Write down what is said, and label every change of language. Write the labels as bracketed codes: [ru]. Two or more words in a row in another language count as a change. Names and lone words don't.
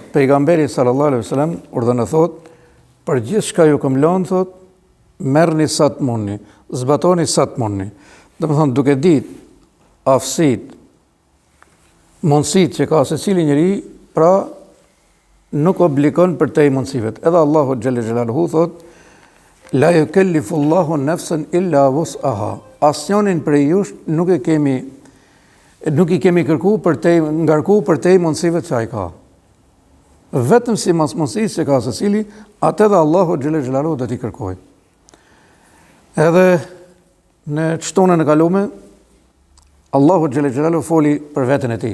[sq] Pejgamberi [ar] صلى الله عليه وسلم [sq] urdhën thot, për gjithçka ju këmlon thot, merrni sa të mundni, zbatoni sa të mundni. Domethënë duke ditë aftësitë, mundësitë që ka secili njeri, pra nuk obligon për te i mundësive. Edhe [ar] الله جل جلاله [sq] thot, [ar] لا يكلف الله نفسا إلا وسعها. [sq] Asnjënin prej jush nuk i kemi kërkuar për te ngarkuar për te i mundësive që ai ka. Vetëm si mas mundësisë që ka secili, atë edhe [ar] الله جل جلاله [sq] do t'i kërkoj. Edhe në çtonën e kaluar, [ar] الله جل جلاله [sq] foli për veten e tij.